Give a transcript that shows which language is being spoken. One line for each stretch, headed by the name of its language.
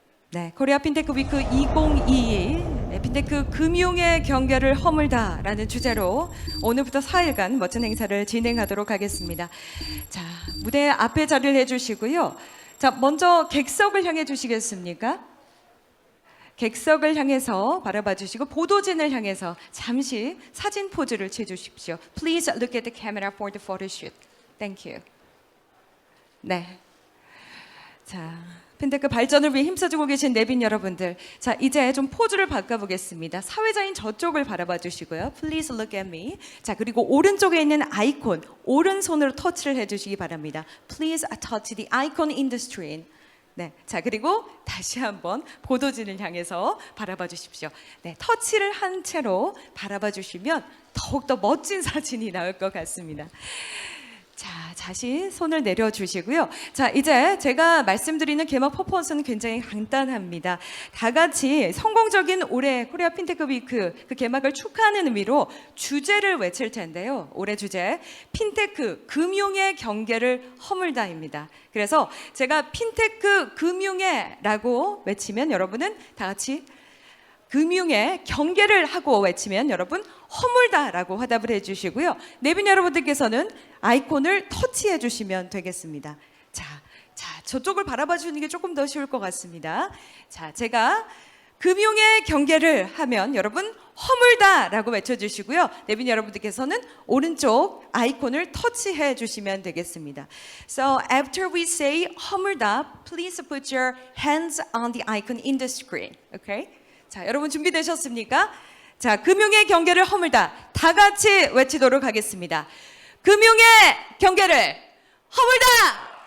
Korean: 네, 코리아 핀테크 위크 2022 핀테크 금융의 경계를 허물다라는 주제로 오늘부터 4일간 멋진 행사를 진행하도록 하겠습니다. 자, 무대 앞에 자리를 해주시고요. 자, 먼저 객석을 향해 주시겠습니까? 객석을 향해서 바라봐 주시고 보도진을 향해서 잠시 사진 포즈를 취해주십시오.
English: Please look at the camera for the photo shoot. Thank you.
Korean: 네. 자, 핀테크 발전을 위해 힘써주고 계신 내빈 여러분들, 자 이제 좀 포즈를 바꿔보겠습니다. 사회자인 저쪽을 바라봐 주시고요.
English: Please look at me.
Korean: 자, 그리고 오른쪽에 있는 아이콘 오른손으로 터치를 해주시기 바랍니다.
English: Please touch the icon in the screen.
Korean: 네, 자 그리고 다시 한번 보도진을 향해서 바라봐 주십시오. 네, 터치를 한 채로 바라봐 주시면 더욱더 멋진 사진이 나올 것 같습니다. 자, 다시 손을 내려주시고요. 자, 이제 제가 말씀드리는 개막 퍼포먼스는 굉장히 간단합니다. 다 같이 성공적인 올해 코리아 핀테크 위크 그 개막을 축하하는 의미로 주제를 외칠 텐데요. 올해 주제, 핀테크 금융의 경계를 허물다입니다. 그래서 제가 핀테크 금융의라고 외치면 여러분은 다 같이 금융의 경계를 하고 외치면 여러분 허물다라고 화답을 해주시고요. 내빈 여러분들께서는 아이콘을 터치해 주시면 되겠습니다. 자, 저쪽을 바라봐 주는 게 조금 더 쉬울 것 같습니다. 자, 제가 금융의 경계를 하면 여러분 허물다라고 외쳐주시고요. 내빈 여러분들께서는 오른쪽 아이콘을 터치해 주시면 되겠습니다.
English: So after we say 허물다, please put your hands on the icon in the screen. Okay?
Korean: 자, 여러분 준비되셨습니까? 자, 금융의 경계를 허물다. 다 같이 외치도록 하겠습니다. 금융의 경계를 허물다!